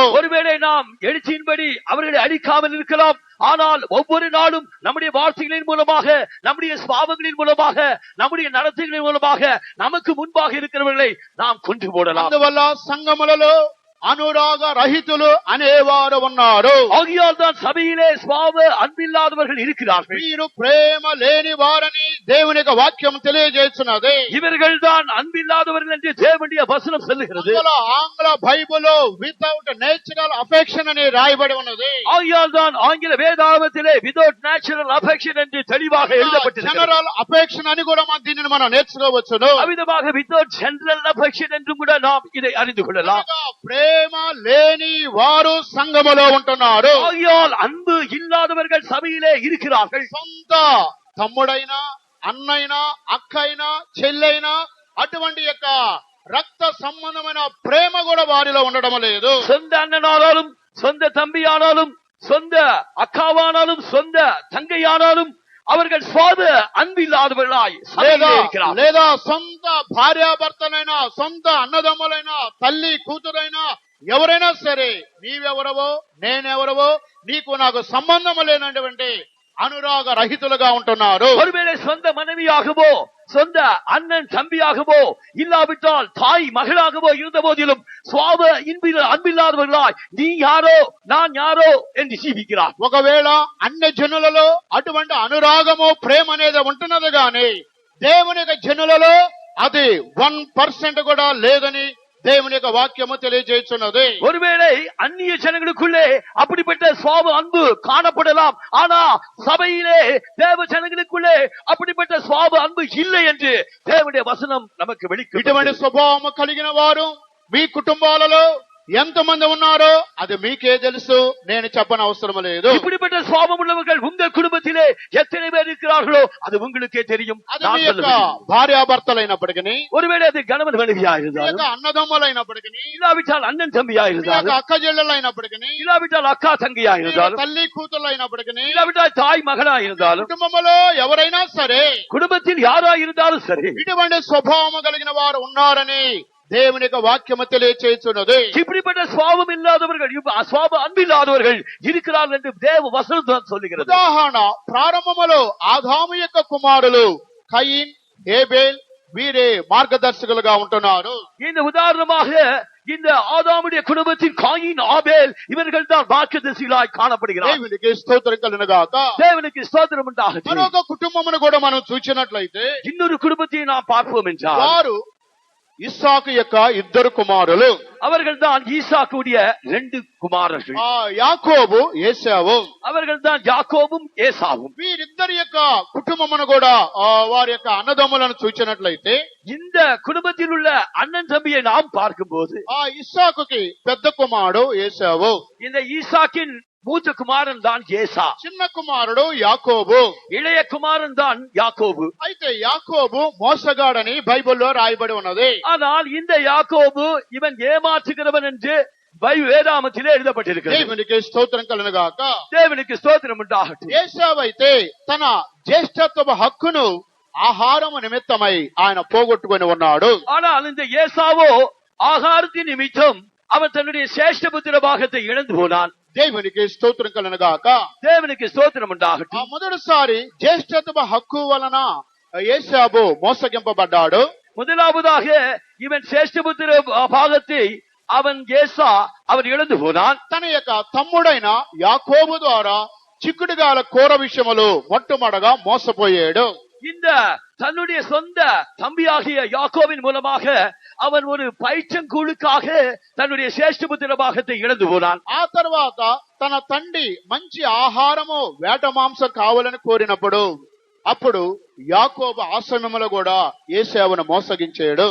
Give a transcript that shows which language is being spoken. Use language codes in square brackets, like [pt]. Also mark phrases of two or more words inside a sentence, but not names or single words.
[ta] ஒருவேளை நாம் எழுச்சியின்படி அவர்களை அழிக்காமல் இருக்கலாம். ஆனால் ஒவ்வொரு நாளும் நம்முடைய வார்த்தைகளின் மூலமாக, நம்முடைய சுபாவங்களின் மூலமாக, நம்முடைய நடத்தைகளின் மூலமாக நமக்கு முன்பாக இருக்கிறவர்களை நாம் கொன்று போடலாம். [te] అందువల్ల సంఘములలో అనురాగ రహితులు అనేవారు ఉన్నారు. [ta] ஆகையால் தான் சபையிலே சுபாவ அன்பில்லாதவர்கள் இருக்கிறார்கள். [te] వీరు ప్రేమ లేని వారని దేవుని యొక్క వాక్యం తెలియజేస్తున్నది. [ta] இவர்கள் தான் அன்பில்லாதவர்கள் என்று தேவனுடைய வசனம் சொல்லுகிறது. [te] అందువల్ల ఆంగ్ల బైబిల్లో [en] without natural affection [te] అని రాయబడి ఉన్నది. [ta] ஆகையால் தான் ஆங்கில வேதாகமத்திலே [en] without natural affection [ta] என்று தெளிவாக எழுதப்பட்டிருக்கிறது. [en] general affection [te] అని కూడా దీనిని మనం నేర్చుకోవచ్చును. [ta] அவ்விதமாக [en] without general affection [ta] என்றும் கூட நாம் இதை அறிந்து கொள்ளலாம். [te] ప్రేమ లేని వారు సంఘములో ఉంటున్నారు. [ta] ஆகையால் அன்பு இல்லாதவர்கள் சபையிலே இருக்கிறார்கள். [te] సొంత తమ్ముడైనా అన్నైనా అక్కైనా చెల్లైనా అటువంటి యొక్క రక్త సంబంధమైన ప్రేమ కూడా వారిలో ఉండడం లేదు. [ta] சொந்த அண்ணனானாலும் சொந்த தம்பியானாலும் சொந்த அக்காவானாலும் சொந்த தங்கையானாலும் அவர்கள் சுவாப அன்பில்லாதவர்களாய் சபையிலே இருக்கிறார்கள். [te] లేదా సొంత భార్యాభర్తలైనా సొంత అన్నదమ్ములైనా తల్లి కూతురైనా ఎవరైనా సరే నీవెవరవో నేనెవరవో నీకు నాకు సంబంధం లేనటువంటి అనురాగ రహితులుగా ఉంటున్నారు. [ta] ஒருவேளை சொந்த மனைவியாகவோ சொந்த அண்ணன் தம்பியாகவோ இல்லாவிட்டால் தாய் மகளாகவோ இருந்த போதிலும் சுவாப அன்பில்லாதவர்களாய் நீ யாரோ நான் யாரோ என்று ஜீவிக்கிறார். [te] ఒకవేళ అన్ని జనులలో అటువంటి అనురాగము ప్రేమ అనేది ఉంటున్నది గాని దేవుని యొక్క జనులలో అది 1% కూడా లేదని దేవుని యొక్క వాక్యము తెలియజేస్తున్నది. [ta] ஒருவேளை அந்நிய ஜனங்களுக்குள்ளே அப்படிப்பட்ட சுவாப அன்பு காணப்படலாம். ஆனா சபையிலே தேவ ஜனங்களுக்குள்ளே அப்படிப்பட்ட சுவாப அன்பு இல்லை என்று தேவனுடைய வசனம் நமக்கு வெளிப்படுத்துகிறது. [te] ఇటువంటి స్వభావము కలిగిన వారు మీ కుటుంబాలలో ఎంతమంది ఉన్నారో అది మీకే తెలుసు, నేను చెప్పని అవసరం లేదు. [ta] இப்படிப்பட்ட சுவாபம் உள்ளவர்கள் உங்க குடும்பத்திலே எத்தனை பேர் இருக்கிறார்களோ அது உங்களுக்கே தெரியும். [te] అది మీ యొక్క భార్యాభర్తలైనప్పటికీ, [ta] ஒருவேளை அது கணவன் மனைவியா [te] మీ [ta] இருந்தாலும், [te] యొక్క అన్నదమ్ములైనప్పటికీ, [ta] இல்லாவிட்டால் அண்ணன் தம்பியா [te] మీ యొక్క [ta] இருந்தாலும், [te] అక్క చెల్లెళ్ళైనప్పటికీ, [ta] இல்லாவிட்டால் அக்கா தங்கையா [te] మీ యొక్క [ta] இருந்தாலும், [te] తల్లి కూతుళ్ళైనప్పటికీ, [ta] இல்லாவிட்டால் தாய் மகனா இருந்தாலும், [te] కుటుంబంలో ఎవరైనా సరే [ta] குடும்பத்தில் யாரா இருந்தாலும் சரி, [te] ఇటువంటి స్వభావము కలిగిన వారు ఉన్నారని దేవుని యొక్క వాక్యము తెలియచేస్తున్నది. [ta] இப்படிப்பட்ட சுவாபம் இல்லாதவர்கள், சுவாப அன்பில்லாதவர்கள் இருக்கிறார்கள் என்று தேவ வசனம் தான் சொல்லுகிறது. [te] ఉదాహరణ, ప్రారంభములో ఆదాము యొక్క కుమారులు కయీన్, హేబేల్ వీరే మార్గదర్శకులుగా ఉంటున్నారు. [ta] இந்த உதாரணமாக இந்த ஆதாமுடைய குடும்பத்தின் காயின், ஆபேல் இவர்கள் தான் మార్గదర్శిகளாய் కాణப்படுகிறார்கள். [te] దేవునికి స్తోత్రం కలుగునుగాక. [ta] தேவனுக்கு ஸ்தோத்திரம் உண்டாகட்டும். [te] మరొక కుటుంబమును కూడా మనం చూసినట్లయితే [ta] இன்னொரு குடும்பத்தை நாம் பார்ப்போம் என்றால், [te] వారు ఇస్సాకు యొక్క ఇద్దరు కుమారులు, [ta] அவர்கள் தான் ஈசாக்குடைய 2 குமாரர்கள். [te] యాకోబు, ఏశావు. [ta] அவர்கள் தான் யாக்கோபும் ஏசாவும். [te] వీరిద్దరి యొక్క కుటుంబమును కూడా వారి యొక్క అన్నదమ్ములను చూసినట్లయితే [ta] இந்த குடும்பத்தில் உள்ள அண்ணன் தம்பியை நாம் பார்க்கும்போது, [te] ఇస్సాకుకి పెద్ద కుమారుడు ఏశావు, [ta] இந்த ஈசாக்கின் மூத்த குமாரன் தான் ஏசா, [te] చిన్న కుమారుడు యాకోబు, [ta] இளைய குமாரன் தான் யாக்கோபு. [te] అయితే యాకోబు మోసగాడని బైబిల్లో రాయబడి ఉన్నది. [ta] ஆனால் இந்த யாக்கோபு இவன் ஏமாற்றுகிறவன் என்று வேதாமத்திலே எழுதப்பட்டிருக்கிறது. [te] దేవునికి స్తోత్రం కలుగునుగాక. [ta] தேவனுக்கு ஸ்தோத்திரம் உண்டாகட்டும். [te] ఏశావు అయితే తన జ్యేష్ఠత్వ హక్కును ఆహారము నిమిత్తమై ఆయన పోగొట్టుకొని ఉన్నాడు. [ta] ஆனால் இந்த ஏசாவோ ஆகாரத்தின் நிமித்தம் அவன் தன்னுடைய சேஷ்ட புத்திர பாகத்தை இழந்து போனான். [te] దేవునికి స్తోత్రం కలుగునుగాక. [ta] தேவனுக்கு ஸ்தோத்திரம் உண்டாகட்டும். [te] మొదటిసారి జ్యేష్ఠత్వ హక్కు వలన ఏశావు మోసగింపబడ్డాడు. [ta] முதலாவதாக இவன் சேஷ்டபுத்திர பாகத்தை அவன் இழந்து போனான். [te] తన యొక్క తమ్ముడైన యాకోబు ద్వారా చిక్కుడుగాల కూర విషయములో మొట్టమొదటగా మోసపోయాడు. [ta] இந்த தன்னுடைய சொந்த தம்பியாகிய யாக்கோவின் மூலமாக அவன் ஒரு పైచంకూలుக்காக தன்னுடைய சேஷ்டபுத்திர பாகத்தை இழந்து போனான். [te] ఆ తర్వాత తన తండ్రి మంచి ఆహారము వేట మాంసం కావాలని కోరినప్పుడు అప్పుడు యాకోబు ఆ సమయంలో కూడా ఏశావును మోసగించాడు.